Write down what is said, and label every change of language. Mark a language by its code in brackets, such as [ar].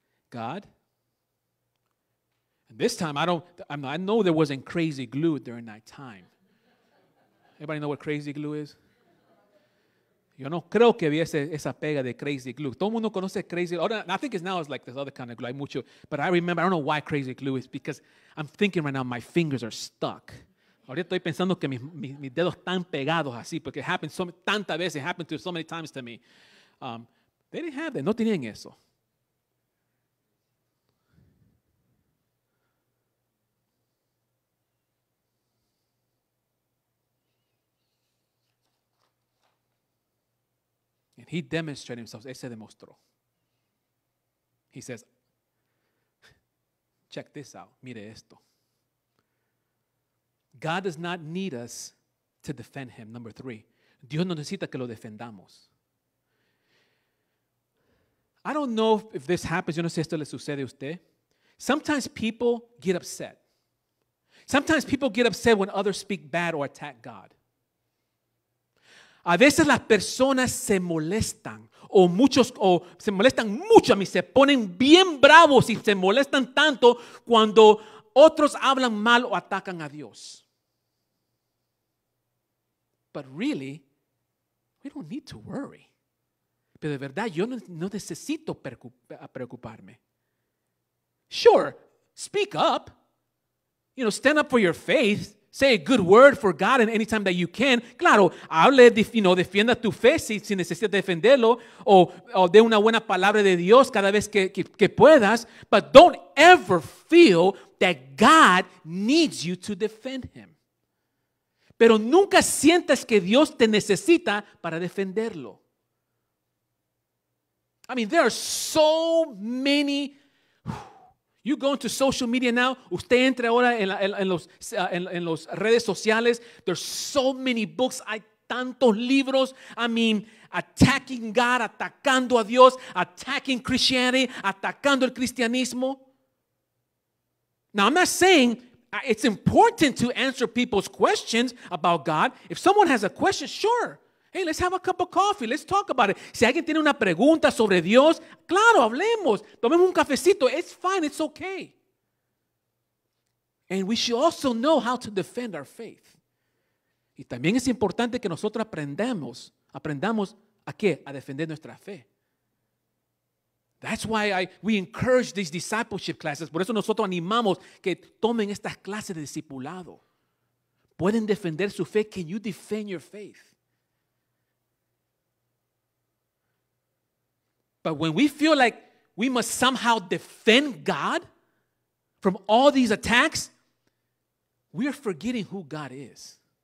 [en] God, and this time I know there wasn't crazy glue during that time. Anybody know what crazy glue is? [es] Yo no creo que hubiese esa pega de crazy glue. Todo el mundo conoce crazy glue. [en] I think now it's like this other kind of glue. [es] Hay mucho. [en] But I remember, I don't know why crazy glue is, because I'm thinking right now my fingers are stuck. [es] Ahorita estoy pensando que mis dedos están pegados así, porque [en] it happened [es] tantas veces, [en] it happened so many times to me. They didn't have that. [es] No tenían eso. [en] And he demonstrated himself. [es] Él se demostró. [en] He says, check this out. [es] Mire esto. [en] God does not need us to defend him. Number 3. [es] Dios no necesita que lo defendamos. [en] I don't know if this happens. [es] Yo no sé si esto le sucede a usted. [en] Sometimes people get upset. Sometimes people get upset when others speak bad or attack God. [es] A veces las personas se molestan o se molestan mucho, a mí se ponen bien bravos y se molestan tanto cuando otros hablan mal o atacan a Dios. [en] But really, we don't need to worry. [es] Pero de verdad yo no necesito preocuparme. [en] Sure, speak up. Stand up for your faith. Say a good word for God and anytime that you can. [es] Claro, hable, defienda tu fe si necesitas defenderlo o dé una buena palabra de Dios cada vez que puedas. [en] But don't ever feel that God needs you to defend him. [es] Pero nunca sientas que Dios te necesita para defenderlo. [en] I mean, there are so many. You go into social media now. [es] Usted entra ahora en los redes sociales. [en] There's so many books. [es] Hay tantos libros. [en] I mean, attacking God, [es] atacando a Dios, [en] attacking Christianity, [es] atacando el cristianismo. [en] Now, I'm not saying it's important to answer people's questions about God. If someone has a question, sure. Hey, let's have a cup of coffee. Let's talk about it. [es] Si alguien tiene una pregunta sobre Dios, claro, hablemos. Tomemos un cafecito. [en] It's fine. It's okay. And we should also know how to defend our faith. [es] Y también es importante que nosotros aprendamos ¿a qué? A defender nuestra fe. [en] That's why we encourage these discipleship classes. [es] Por eso nosotros animamos que tomen estas clases de discipulado. Pueden defender su fe. [en] Can you defend your faith? But when we feel like we must somehow defend God from all these attacks, we are forgetting who God is.